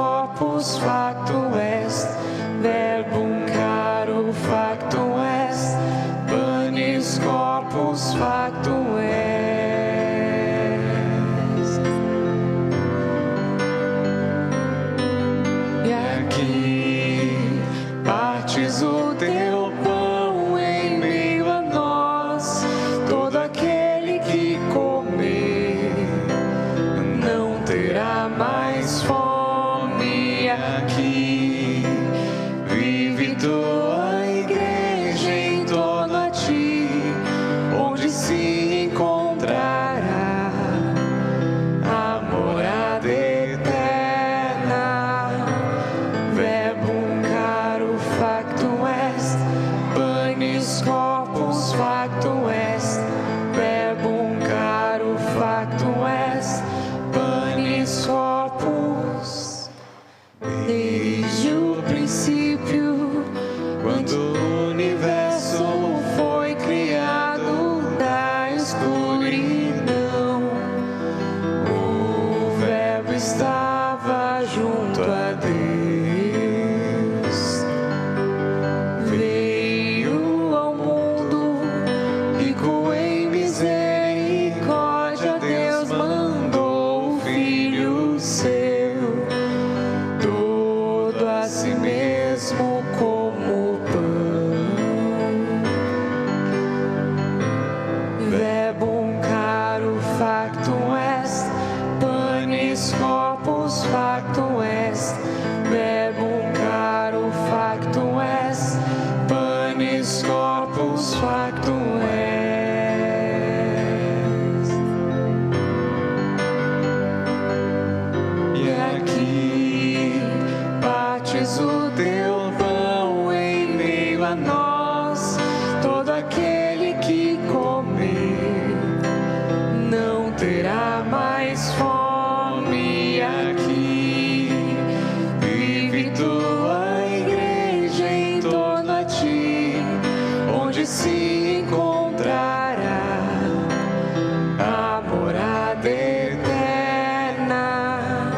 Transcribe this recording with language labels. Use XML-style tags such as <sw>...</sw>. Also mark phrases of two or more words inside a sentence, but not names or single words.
<la>corpus factum est, verbum caro factum est, panis corpus factum est.</la> <pt>E aqui partes o teu pão em meio a nós, todo aquele que comer não terá mais fome. Aqui vive tua igreja em torno a ti, onde se encontrará a morada eterna.</pt> <la>Verbum caro factum est, panis corpus factum est, verbum caro factum est, panis corpus.</la> <pt>Desde o princípio, quando o universo foi criado da escuridão, o Verbo estava junto a Deus. Veio ao mundo, rico em misericórdia, Deus mandou o Filho seu, todo a si mesmo como pão.</pt> <la>Verbum caro factum est, panis corpus factum est, verbum caro factum est, panis corpus factum est.</la> <pt>E aqui partes o teu pão em meio a nós, todo aquele que comer não terá mais fome. Aqui vive tua igreja em torno a ti, onde se encontrará a morada eterna.</pt>